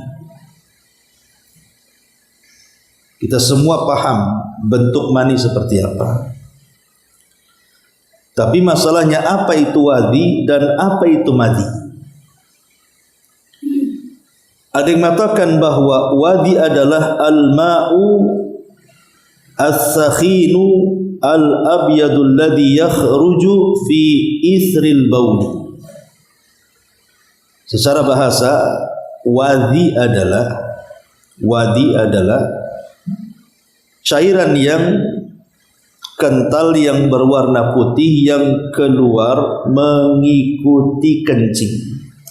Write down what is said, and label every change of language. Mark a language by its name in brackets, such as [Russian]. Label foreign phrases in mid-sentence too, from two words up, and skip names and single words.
[Indonesian] Kita semua paham bentuk mani seperti apa. Tapi masalahnya, apa itu wadhi dan apa itu madhi? Ada yang mengatakan bahwa wadhi adalah [Arabic] الماء الثخين الأبيض الذي يخرج في إثر البول. [Indonesian] Secara bahasa, wadhi adalah cairan yang kental yang berwarna putih yang keluar mengikuti kencing.